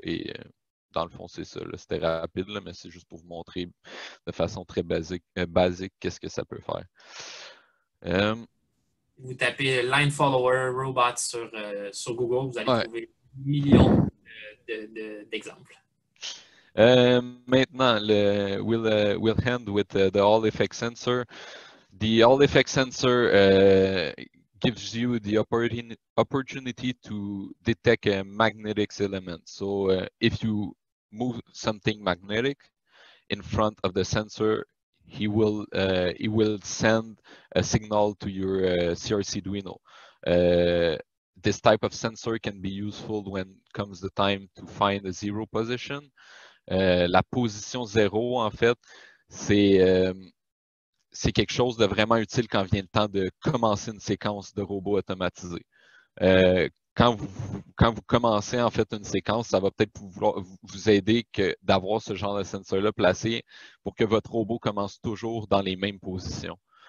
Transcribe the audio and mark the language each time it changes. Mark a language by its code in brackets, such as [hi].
[fr] Et dans le fond, c'est ça. C'était rapide, là, mais c'est juste pour vous montrer de façon très basique qu'est-ce que ça peut faire. Vous tapez line follower robot sur Google, vous allez trouver millions d'exemples. Maintenant, [en] we'll end with the Hall effect sensor. The Hall effect sensor gives you the opportunity to detect a magnetic element. So if you move something magnetic in front of the sensor, he will send a signal to your CRC-Duino. This type of sensor can be useful when comes the time to find a zero position. [fr] La position 0, en fait, c'est quelque chose de vraiment utile quand vient le temps de commencer une séquence de robots automatisés. Quand vous commencez en fait une séquence, ça va peut-être vous aider d'avoir ce genre de sensor-là placé pour que votre robot commence toujours dans les mêmes positions.